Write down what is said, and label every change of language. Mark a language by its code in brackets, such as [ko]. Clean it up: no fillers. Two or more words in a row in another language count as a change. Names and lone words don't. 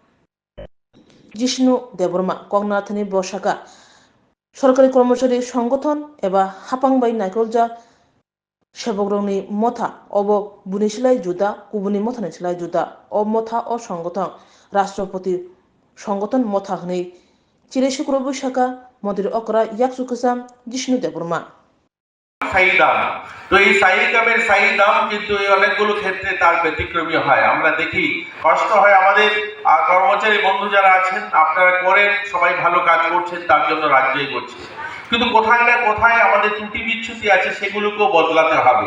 [trp] जिष्णु देवबर्मा कगनाथनि बसाका सरकारि कर्मचारी संगठन एबा हापांबाय नायकलजा सेबकरंनि मथा अब बुनिसिलाय जुदा गुबुननि मथानिसिलाय जुदा अब मथा अ संगठन राष्ट्रपति संगठन मथा हनै चिरे शुक्र बैशाखा मन्दिर अकरा याकसु कसाम जिष्णु देवबर्मा [bn] সাই দাম। তো এই সাই কামের সাই দাম কিন্তু এই অনেকগুলো ক্ষেত্রে তার ব্যতিক্রমী হয়। আমরা দেখি কষ্ট হয় আমাদের কর্মচারী বন্ধু যারা আছেন, আপনারা করেন, সবাই ভালো কাজ করছেন, তার জন্য রাজ্যই করছে, কিন্তু কোথায় না কোথায় আমাদের ত্রুটি বিচ্ছুতি আছে, সেগুলোকেও বদলাতে হবে।